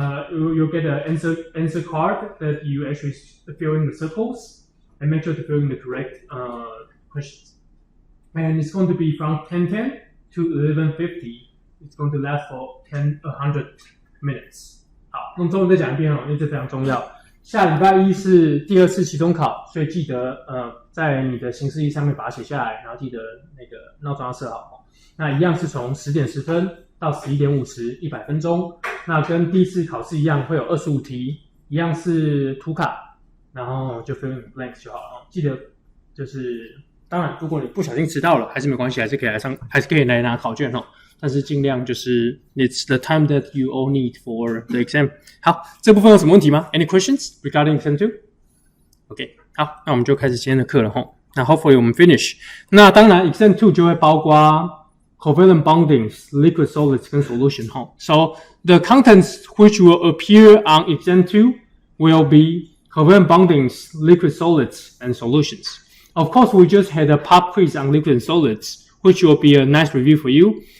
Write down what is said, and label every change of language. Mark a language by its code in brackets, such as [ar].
[en] You'll get an answer card that you actually fill in the circles and make sure to fill in the correct questions. And it's going to be from 10:10 to 11:50. It's going to last for 100 minutes. [zh] 好，用中文再讲一遍哦，因为这非常重要。下礼拜一是第2次期中考，所以记得在你的行事历上面把它写下来，然后记得那个闹钟要设好哦。那一样是从10点10分到11点50 100分钟。那跟第一次考试一样，会有25题，一样是图卡，然后就 [en] fill in blanks [zh] 就好了哦。记得就是，当然如果你不小心迟到了，还是没关系，还是可以来拿考卷哦。但是尽量就是 [en] it's the time that you all need for the exam. [zh] 好，这部分有什么问题吗 ？ [en] Any questions regarding exam 2? [zh] OK， 好，那我们就开始今天的课了吼。那 hopefully 我们 finish。 那当然 exam 2就会包括 [en] covalent bondings, liquid solids [zh] 跟 solution 吼。 [en] So the contents which will appear on exam 2 will be covalent bondings, liquid solids, and solutions. Of course, we just had a pop quiz on liquid and solids, which will be a nice review for you.